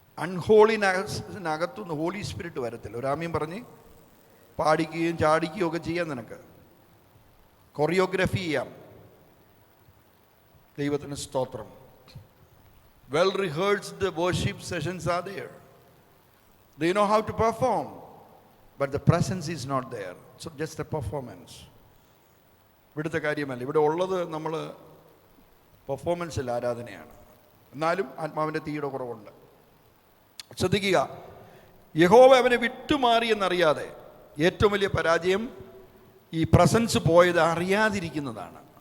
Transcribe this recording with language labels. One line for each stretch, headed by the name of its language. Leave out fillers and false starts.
Malayalam: അൺഹോളിനകത്തുനിന്ന് holy spirit വരത്തില്ല. ഒരാമ്യം പറഞ്ഞ് പാടിക്കുകയും ചാടിക്കുകയും ഒക്കെ ചെയ്യാം, നിനക്ക് കൊറിയോഗ്രഫി ചെയ്യാം. ദൈവത്തിന് സ്തോത്രം.
English: Well rehearsed worship sessions are there. They know how to perform, but the presence is not there. So just a performance.
Malayalam: ഇവിടുത്തെ കാര്യമല്ല. ഇവിടെ ഉള്ളത് നമ്മൾ പെർഫോമൻസിൽ ആരാധനയാണ്. എന്നാലും ആത്മാവിൻ്റെ തീയുടെ കുറവുണ്ട്. ശ്രദ്ധിക്കുക, യഹോവ അവനെ വിട്ടുമാറി എന്നറിയാതെ. ഏറ്റവും വലിയ പരാജയം ഈ പ്രസൻസ് പോയത് അറിയാതിരിക്കുന്നതാണ്.